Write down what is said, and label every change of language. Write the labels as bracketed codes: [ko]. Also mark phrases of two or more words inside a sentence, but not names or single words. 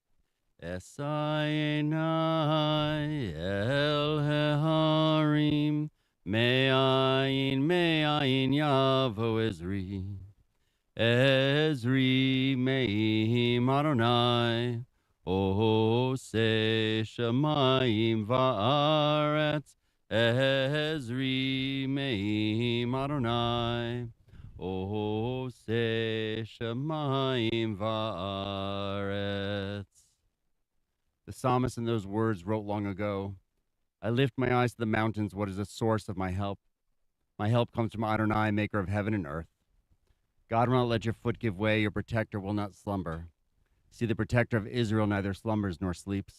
[he] אשא עיני אל ההרים מאין יבא עזרי. עזרי מעם אדני. עשה שמים וארץ, עזרי מעם אדני. עשה שמים וארץ. [en] The psalmist in those words wrote long ago, I lift my eyes to the mountains. What is the source of my help? My help comes from Adonai, maker of heaven and earth. God will not let your foot give way. Your protector will not slumber. See, the protector of Israel neither slumbers nor sleeps.